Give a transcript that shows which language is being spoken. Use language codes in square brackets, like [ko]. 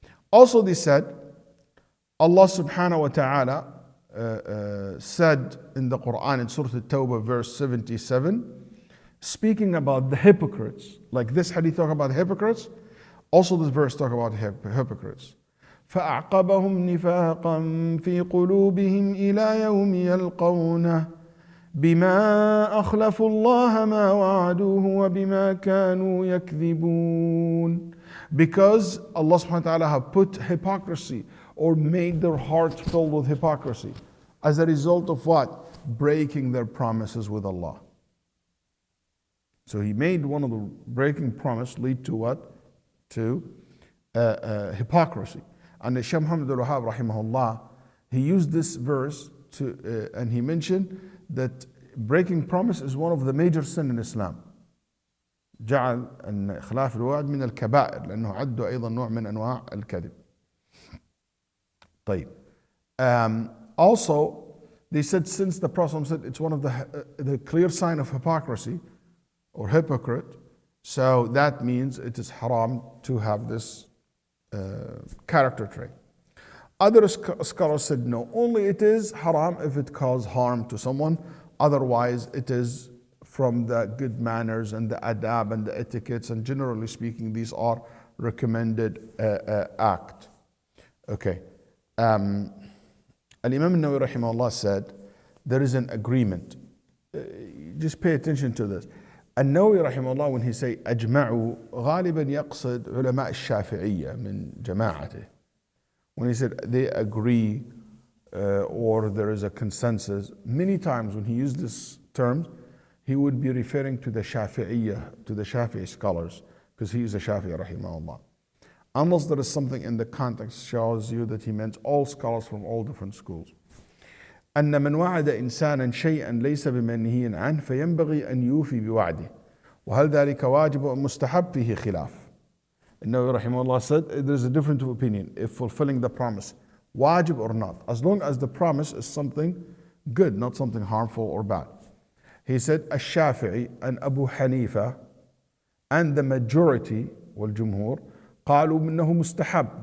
[en] Also, they said, Allah subhanahu wa ta'ala said in the Quran in Surah At-Tawbah verse 77, speaking about the hypocrites, like this hadith talk about hypocrites, also this verse talk about hypocrites. [ar] فأعقبهم نفاقا في قلوبهم إلى يوم يلقونه بما أخلفوا الله ما وعدوه وبما كانوا يكذبون. [en] Because Allah subhanahu wa ta'ala have put hypocrisy or made their hearts filled with hypocrisy as a result of what? Breaking their promises with Allah. So He made one of the breaking promise lead to what? To hypocrisy. And Shaykh Muhammad al-Wahhab rahimahullah, he used this verse to, and he mentioned that breaking promise is one of the major sin in Islam. [ar] جعل أن إخلاف الوعد من الكبائر لأنه عد أيضا نوع من أنواع الكذب. طيب. [en] Also, they said since the Prophet said it's one of the clear sign of hypocrisy or hypocrite, so that means it is haram to have this character trait. Other scholars said no, only it is haram if it causes harm to someone, otherwise it is from the good manners and the adab and the etiquettes, and generally speaking these are recommended act. Okay. Al-Imam al-Nawawi rahimahullah said there is an agreement. Just pay attention to this. [ar] النووي رحمه الله [en] when he say [ar] أجمعوا غالبا يقصد علماء الشافعية من جماعته. [en] When he said they agree or there is a consensus, many times when he used this term, he would be referring to the Shafi'iyya, to the Shafi'i scholars, because he is a Shafi'i rahimahullah. Unless there is something in the context shows you that he meant all scholars from all different schools. [ar] أن من وعد إنسانا شيئا ليس بمنهي عنه فينبغي أن يوفي بوعده وهل ذلك واجب أم مستحب فيه خلاف. النووي رحمه الله [en] said there is a difference of opinion if fulfilling the promise wajib or not, as long as the promise is something good, not something harmful or bad. He said الشافعي and Abu Hanifa and the majority [ar] والجمهور قالوا إنه مستحب.